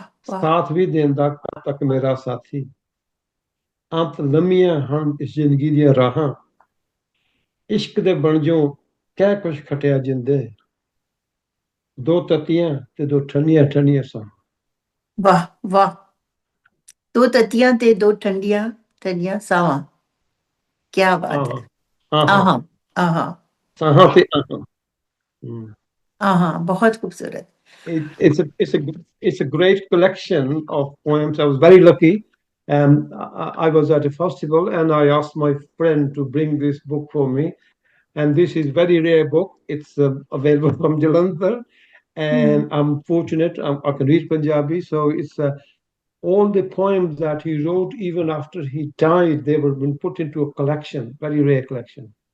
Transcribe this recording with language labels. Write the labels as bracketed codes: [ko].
[pa] ਸਾਥ ਵੀ ਦੇਂਦਾ ਕਦ ਤੱਕ ਮੇਰਾ ਸਾਥੀ ਅੰਤ ਲੰਮੀਆਂ ਹਨ ਇਸ ਜ਼ਿੰਦਗੀ ਦੀਆਂ ਰਾਹਾਂ ਇਸ਼ਕ ਦੇ ਬਣ ਜੋ ਕਹਿ ਕੁਛ ਖਟਿਆ ਜਿੰਦੇ ਦੋ ਤਤੀਆਂ ਤੇ ਦੋ ਠੰਡੀਆਂ ਸਾਂ ਵਾਹ ਦੋ ਤਤੀਆਂ ਤੇ ਦੋ ਠੰਡੀਆਂ ਸਾਵਾਂ ਕੀ ਬਾਤ ਹੈ ਆਹਾਂ ਸਾਹਾਂ ਤੇ ਆਹਾਂ ਬਹੁਤ ਖੂਬਸੂਰਤ [en] It's a great collection of poems. I was very lucky. I was at a festival and I asked my friend to bring this book for me. And this is a very rare book. It's available from Jalandhar. And I'm fortunate. I can read Punjabi. So it's all the poems that he wrote, even after he died, they were been put into a collection, very rare collection.